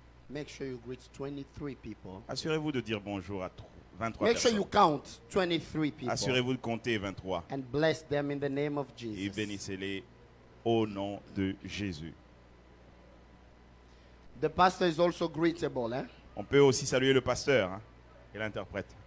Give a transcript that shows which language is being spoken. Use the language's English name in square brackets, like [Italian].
[English] Make sure you greet 23 people. [French] Assurez-vous de dire bonjour à 23 [English] Make sure [French] personnes. [English] you count 23 people [French] Assurez-vous de compter 23 [English] and bless them in the name of [French] et [English] Jesus. [French] bénissez-les au nom de Jésus. [English] The pastor is also greetable, eh? [French] On peut aussi saluer le pasteur hein, et l'interprète.